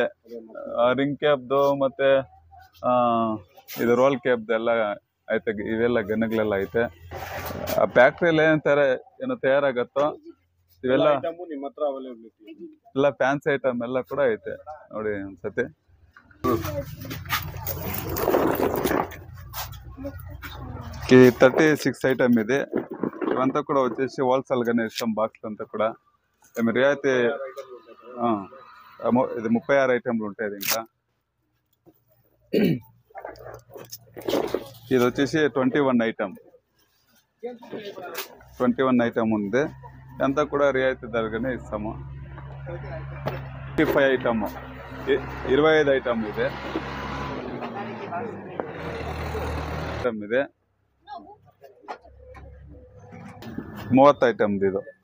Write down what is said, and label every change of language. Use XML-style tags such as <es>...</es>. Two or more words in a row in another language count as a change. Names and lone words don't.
<kn>ರಿಂಗ್ ಕ್ಯಾಬ್ದು ಮತ್ತು ಇದು ರೋಲ್ ಕ್ಯಾಬ್ದು ಎಲ್ಲ ಐತೆ. ಇವೆಲ್ಲ ಗನ್ಗಳೆಲ್ಲ ಐತೆ. ಫ್ಯಾಕ್ಟ್ರಿಯಲ್ಲಿ ಏನು ತಯಾರಾಗತ್ತೋ ಇವೆಲ್ಲ ನಿಮ್ಮ ಹತ್ರ ಅವೈಲೇಬಿಲಿಟಿ ಎಲ್ಲ ಫ್ಯಾನ್ಸಿ ಐಟಮ್ ಎಲ್ಲ ಕೂಡ ಐತೆ. ನೋಡಿ ಒಂದ್ಸತಿ.</kn> <te>ఈ 36 ఐటమ్ ఇది. ఇవంతా కూడా వచ్చేసి హోల్సేల్ గానే ఇస్తాం. బాక్స్ అంతా కూడా మేము రియాయితీ ఇది 36 ఐటమ్లు ఉంటాయి. ఇంకా ఇది వచ్చేసి 21 ఐటమ్ ఉంది. అంతా కూడా రియాయితీ ధరగానే ఇస్తాము. 25 ఐటమ్, 25</te> <kn>ఐటమ్ ಇದೆ. ಇದೆ 30 ಐಟಮ್ ಇದು.</kn>